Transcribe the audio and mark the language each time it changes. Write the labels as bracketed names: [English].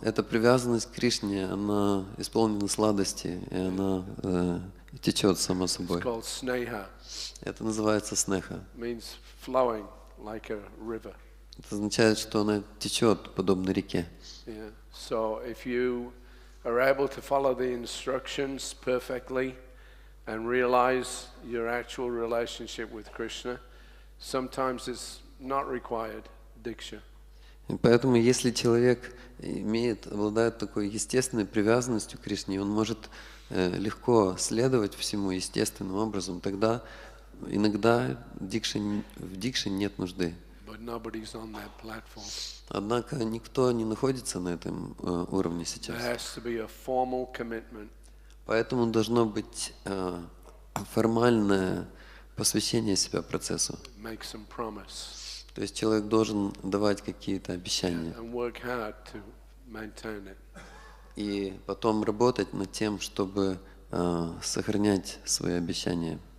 [Russian] эта привязанность к Кришне, она исполнена сладости, и она течет само [English] It's [Russian] собой. [English] called sneha. [Russian] Это называется снеха. [English] Means flowing like a river. [Russian] Это означает, что она течет подобно реке. [English] Yeah. So if you are able to follow the instructions perfectly and realize your actual relationship with Krishna, sometimes it's not required diksha. [Russian] И поэтому, если человек обладает такой естественной привязанностью к Кришне, он может легко следовать всему естественным образом, тогда иногда в дикше нет нужды. [English] But nobody's on that platform. [Russian] Однако никто не находится на этом уровне [English] There [Russian] сейчас. [English] has to be a formal commitment. [Russian] Поэтому должно быть формальное посвящение себя процессу. [English] Make some promise [Russian] То есть человек должен давать какие-то обещания [English] and work hard to maintain it. [Russian] и потом работать над тем, чтобы сохранять свои обещания.